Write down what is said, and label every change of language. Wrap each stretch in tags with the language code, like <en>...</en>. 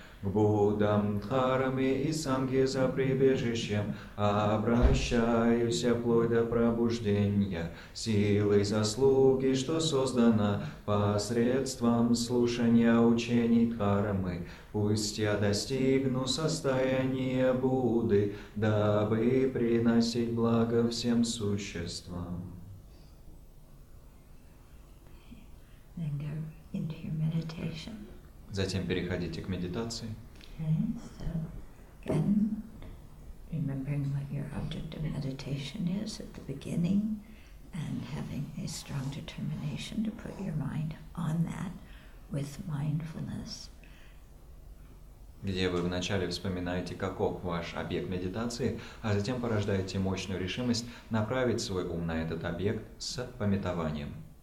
<ru>К Буддам, Дхарме и Санге за прибежищем обращаюсь вплоть до пробуждения силой заслуги, что создана посредством слушания учений Дхармы. Пусть я достигну состояния Будды, дабы приносить благо всем существам.</ru> <en>Then go into your meditation.</en> <ru>Затем переходите к медитации.</ru> <en>Okay, so again, remembering what your object of meditation is at the beginning and having a strong determination to put your mind on that with mindfulness.</en> <ru>Где вы вначале вспоминаете, каков ваш объект медитации, а затем порождаете мощную решимость направить свой ум на этот объект с памятованием.</ru>